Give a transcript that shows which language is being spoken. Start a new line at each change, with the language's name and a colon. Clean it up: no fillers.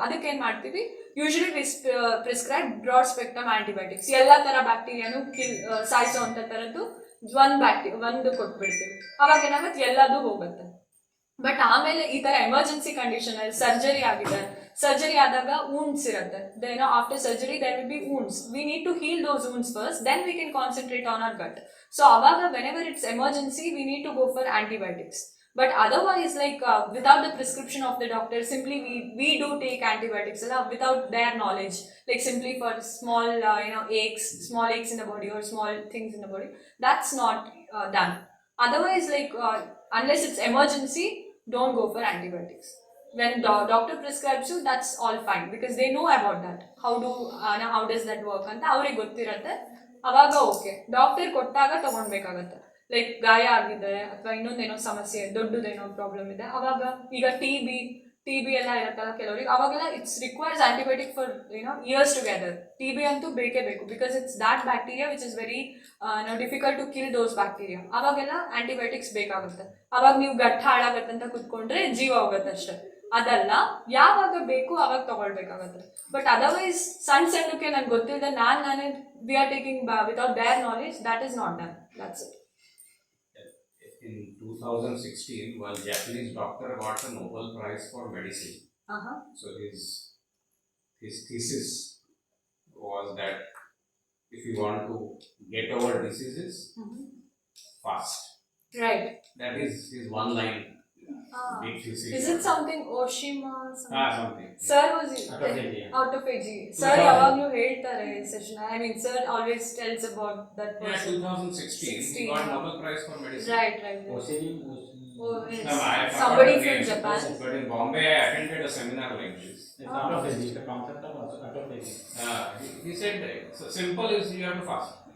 Kannada: ಅದಕ್ಕೆ ಏನ್ ಮಾಡ್ತೀವಿ, usually prescribe broad spectrum antibiotics, ಎಲ್ಲ ತರ ಬ್ಯಾಕ್ಟೀರಿಯಾನು ಸಾಯಿಸೋ ಅಂತ ತರದ್ದು ಒಂದು ಕೊಟ್ಬಿಡ್ತೀವಿ. ಅವಾಗ ಏನಾಗುತ್ತೆ, ಎಲ್ಲದೂ ಹೋಗುತ್ತೆ. ಬಟ್ ಆಮೇಲೆ ಈ ತರ ಎಮರ್ಜೆನ್ಸಿ ಕಂಡೀಷನ್ ಅಲ್ಲಿ ಸರ್ಜರಿ ಆದಾಗ wounds ಇರುತ್ತೆ.
English: then after surgery there will be wounds, we need to heal those wounds first, then we can concentrate on our gut. So
Kannada: awaga
English: whenever it's emergency we need to go for antibiotics. But otherwise, like without the prescription of the doctor, simply we do take antibiotics without their knowledge, like simply for small small aches in the body or small things in the body, that's not done. Otherwise, like unless it's emergency, don't go for antibiotics. When doctor prescribes you, that's all fine because they know about that. How does that work
Kannada: anta avrige ಗೊತ್ತಿರುತ್ತೆ. ಅವಾಗ okay, doctor ಕೊಟ್ಟಾಗ ತಗೊಳ್ಬೇಕಾಗತ್ತೆ. Like ಗಾಯ ಆಗಿದೆ ಅಥವಾ ಇನ್ನೊಂದೇನೋ ಸಮಸ್ಯೆ, ದೊಡ್ಡದೇನೋ problem ಇದೆ, ಅವಾಗ ಈಗ ಟಿ ಬಿ ಎಲ್ಲ ಇರುತ್ತಲ್ಲ ಕೆಲವರಿಗೆ, ಅವಾಗೆಲ್ಲ
English: It's requires antibiotic for years together.
Kannada: TB ಅಂತೂ ಬೇಕೇ ಬೇಕು
English: Because it's that bacteria which is very difficult to kill those bacteria.
Kannada: ಅವಾಗೆಲ್ಲ ಆಂಟಿಬಯೋಟಿಕ್ಸ್ ಬೇಕಾಗುತ್ತೆ. ಅವಾಗ ನೀವು ಗಟ್ಟ ಹಾಳಾಗತ್ತೆ ಅಂತ ಕುತ್ಕೊಂಡ್ರೆ ಜೀವ ಹೋಗುತ್ತೆ ಅಷ್ಟೇ. ಅದಲ್ಲ, ಯಾವಾಗ ಬೇಕು ಅವಾಗ ತಗೊಳ್ಬೇಕಾಗತ್ತೆ. ಬಟ್ ಅದರ್ವೈಸ್ ಸಣ್ಣಕ್ಕೆ ನನ್ಗೆ ಗೊತ್ತಿಲ್ಲದೆ ನಾನೇ
English: We are taking without their knowledge, that is not done. That's it. In 2016, one Japanese doctor got a Nobel Prize for medicine. So his thesis was that if you want to get over diseases, fast. Right. That is his one line. Big thesis. Is it something Oshima? Something. Sir was out of AG.
Kannada: Sir ಯಾವಾಗಲೂ ಹೇಳ್ತಾರೆ session.
English: I mean, sir always tells about that person. 2016, he got Nobel Prize for medicine. Right. Oh, yes. No, I forgot Somebody the from name. Japan. But in Bombay, I attended a seminar like this. It's autophagy, the concept of autophagy. He said so simple is you have to fast.